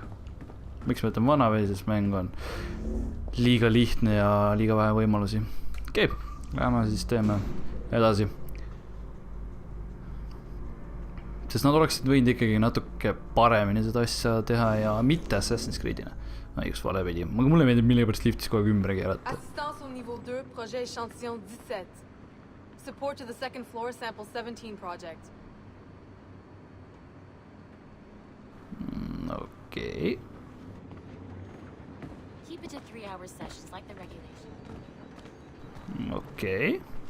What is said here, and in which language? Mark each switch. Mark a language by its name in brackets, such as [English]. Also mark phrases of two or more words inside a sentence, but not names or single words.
[Estonian] Miks ma ütlen wannabe, sest mäng on liiga lihtne ja liiga vähe võimalusi. Okei, läheme siis teeme edasi. Sest nad oleksid võinud ikkagi natuke paremini seda asja teha ja mitte Assassin's Creedina. Õigus vale pidi. Mulle meeldib millegipärast liftis kogu aeg ümber keerata. [French] Assistance au niveau 2, projet échantillon 17. [English] Support to the second floor, sample 17 project. Okay. Keep it to 3-hour sessions like the regulation. Okay.